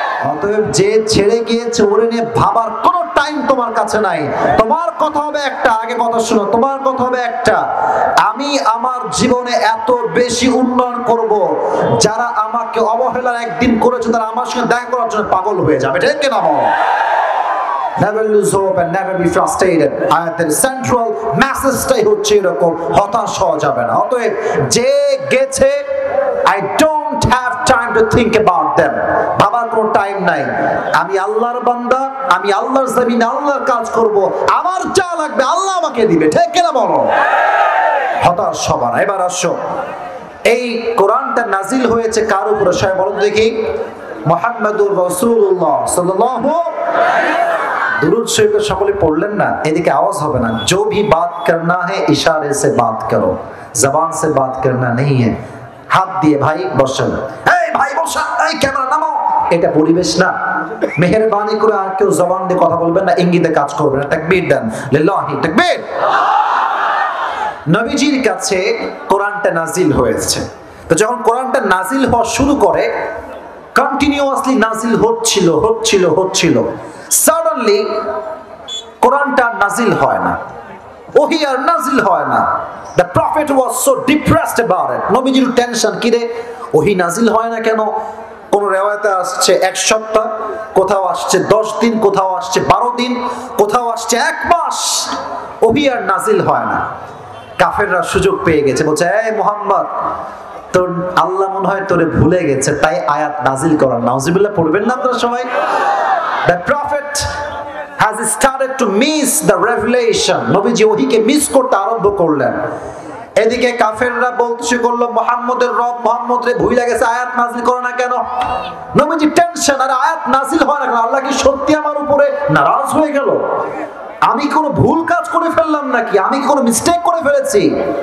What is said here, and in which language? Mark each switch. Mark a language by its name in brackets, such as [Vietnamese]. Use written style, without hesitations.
[Bangla] অতএব যে ছেড়ে গিয়েছে ওরে নিয়ে ভাবার কোনো টাইম তোমার কাছে নাই। তোমার কথা হবে একটা, আগে কথা শুনো, তোমার কথা হবে একটা, আমি আমার জীবনে এত বেশি উন্নয়ন করব, যারা আমাকে অবহেলার একদিন করেছে তারা আমার সঙ্গে দেখা করার জন্য পাগল হয়ে যাবে, ঠিক কিনা বলো? [English] Never lose hope and never be frustrated. [Bangla] আয়াতের সেন্ট্রাল মেসেজটাই হচ্ছে এরকম, হতাশ হওয়া যাবে না। অতএব যে গেছে, [English] I don't have time to think about them. [Bangla] ভাবার কোনো টাইম নাই। আমি আল্লাহর বান্দা, আমি আল্লাহর জমিনে আল্লাহর কাজ করব, আমার যা লাগবে আল্লাহ আমাকে দিবে, ঠিক কিনা বলো? হতাশ হবা না। এবার আসো, এই কোরআনটা নাজিল হয়েছে কার উপরে সবাই বলো দেখি? মুহাম্মাদুর রাসূলুল্লাহ সাল্লাল্লাহু दुरूद शरीफ সকলে পড়লেন না? এদিকে আওয়াজ হবে না। [Hindi] जो भी बात करना है इशारे से बात करो, जबान से बात करना नहीं है। [Bangla] হাত দিয়ে ভাই বসেন, এই ভাই বসা, এই ক্যামেরা নামাও। এটা পরিবেশ না। মেহেরবানি করে আর কেউ জবান দিয়ে কথা বলবেন না, ইঙ্গিতে কাজ করবেন না। তাকবীর দেন, লিল্লাহি তাকবীর। নবীজির কাছে কোরআনটা নাজিল হয়েছে। তো যখন কোরআনটা নাজিল হওয়া শুরু করে, কন্টিনিউয়াসলি নাজিল হচ্ছিল। সাডেনলি কোরআনটা নাজিল হয় না, ওহী আর নাজিল হয় না। [English] The prophet was so depressed about it. [Bangla] নবীজির টেনশন, কি রে ওহী নাজিল হয় না কেন? কোন রিওয়ায়াতে আসছে 1 সপ্তাহ, কোথাও আসছে 10 দিন, কোথাও আসছে 12 দিন, কোথাও আসছে 1 মাস, ওহী আর নাজিল হয় না। কাফেররা সুযোগ পেয়ে গেছে, বলছে এই মুহাম্মদ, তোর আল্লাহ মনে হয় তোরে ভুলে গেছে, তাই আয়াত নাজিল করার। নাউজুবিল্লাহ পড়বেন না আপনারা সবাই? [English] The prophet has started to miss the revelation. [Bangla] নবীজি ওহীকে মিস করতে আরম্ভ করলেন। এদিকে কাফেররা বলতে করলো মুহাম্মদের রব মুহাম্মদ রে ভুলে গেছে, আয়াত নাজিল করে না কেন? নবীজি টেনশন, আর আয়াত নাজিল হয় না কেন? আল্লাহ কি সত্যি আমার উপরে নারাজ হয়ে গেল? আমি কোনো ভুল কাজ করে ফেললাম নাকি, আমি কোনো মিস্টেক করে ফেলেছি?